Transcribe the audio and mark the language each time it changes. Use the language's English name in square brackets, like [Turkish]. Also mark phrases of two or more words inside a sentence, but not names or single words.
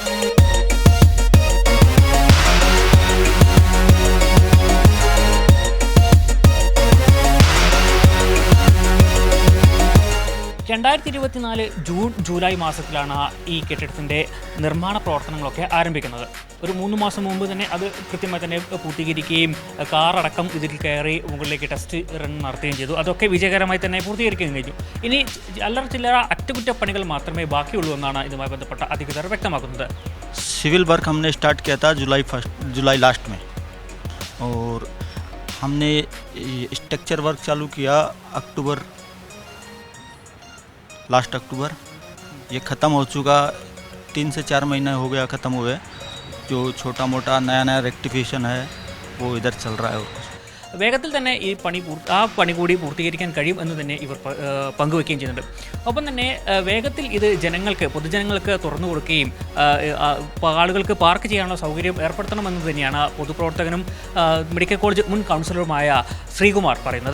[Malayalam] ജൂൺ ജൂലൈ മാസത്തിലാണ് ഈ കെട്ടിടത്തിൻ്റെ നിർമ്മാണ പ്രവർത്തനങ്ങളൊക്കെ ആരംഭിക്കുന്നത്. ഒരു 3 മാസം മുമ്പ് തന്നെ അത് കൃത്യമായി തന്നെ പൂർത്തീകരിക്കുകയും കാറടക്കം ഇതിൽ കയറി മുകളിലേക്ക് [English] test run [Malayalam] നടത്തുകയും ചെയ്തു. അതൊക്കെ വിജയകരമായി തന്നെ പൂർത്തീകരിക്കുകയും കഴിഞ്ഞു. ഇനി അല്ലറ ചില്ലറ അറ്റകുറ്റപ്പണികൾ മാത്രമേ ബാക്കിയുള്ളൂ എന്നാണ് ഇതുമായി ബന്ധപ്പെട്ട അധികൃതർ വ്യക്തമാക്കുന്നത്. [English] civil work [Hindi] हमने स्टार्ट किया था [English] July last [Hindi] में, और हमने [English] structure work [Hindi] चालू किया [English] last October. [Hindi] ये ख़त्म हो चुका, 3 से 4 महीने हो गया ख़त्म हुए. जो छोटा मोटा नया रेक्टिफिकेशन है वो इधर चल रहा है. [Malayalam] വേഗത്തിൽ തന്നെ ഈ പണി കൂടി പൂർത്തീകരിക്കാൻ കഴിയും എന്ന് തന്നെ ഇവർ പങ്കുവയ്ക്കുകയും ചെയ്യുന്നുണ്ട്. ഒപ്പം തന്നെ വേഗത്തിൽ ഇത് പൊതുജനങ്ങൾക്ക് തുറന്നു കൊടുക്കുകയും ആളുകൾക്ക് പാർക്ക് ചെയ്യാനുള്ള സൗകര്യം ഏർപ്പെടുത്തണമെന്ന് തന്നെയാണ് പൊതുപ്രവർത്തകനും [English] medical college [Malayalam] മുൻ കൗൺസിലറുമായ ശ്രീകുമാർ പറയുന്നത്.